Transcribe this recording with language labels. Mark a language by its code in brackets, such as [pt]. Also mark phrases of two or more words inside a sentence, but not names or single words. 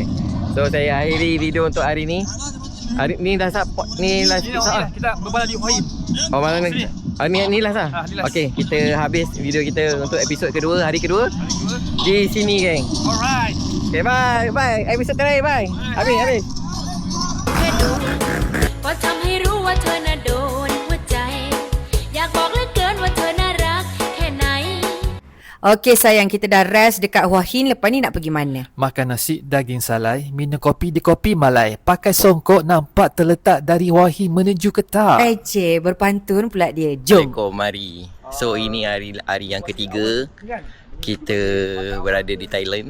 [ms] So saya akhiri video untuk hari ni. Hari ni dah ni last Ini kita berbalai di Hua Hin. Oh, mana ni? Ni last lah. Ni last. Okey, kita habis video kita untuk episod kedua, hari kedua. Di sini, geng. Alright. [en] Okay, bye. [ms] Episod terakhir, bye. Habis. [th] ก็ทำให้รู้ว่าเธอน่ะโดนหัวใจ อยากบอกเหลือเกินว่าเธอน่ารักแค่ไหน [ms] Okey sayang, kita dah rest dekat Hua Hin. Lepas ni nak pergi mana? Makan nasi daging salai, minum kopi di Kopi Malai. Pakai songkok nampak terletak dari Hua Hin menuju ke Tak. Cik, berpantun pula dia. Jom. Assalamualaikum, mari. So ini hari yang ketiga kita berada di Thailand.